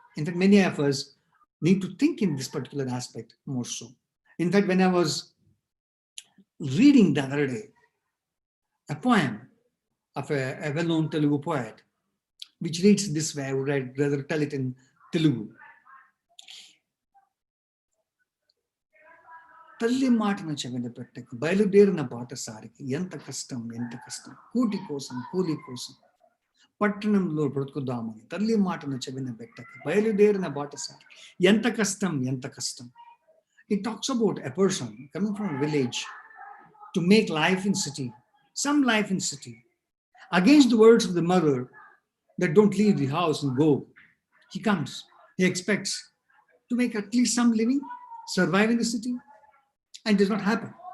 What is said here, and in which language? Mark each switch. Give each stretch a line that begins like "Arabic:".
English: In fact, many of us need to think in this particular aspect more so. In fact, when I was reading the other day a poem of a well-known Telugu poet, which reads this way, I would rather tell it in Telugu.
Telugu: తల్లి మాటను చెవిన పెట్టక బయలుదేరిన బాటసారికి ఎంత కష్టం కూటి కోసం కూలి కోసం పట్టణంలో బ్రతుకుదామని తల్లి మాటను చెవిన పెట్టక బయలుదేరిన బాటసారి ఎంత కష్టం.
English: It talks about a person coming from a village to make life in city, some life in city, against the words of the mother that don't leave the house and go. He comes, he expects to make at least some living, survive in the city, and it does not happen.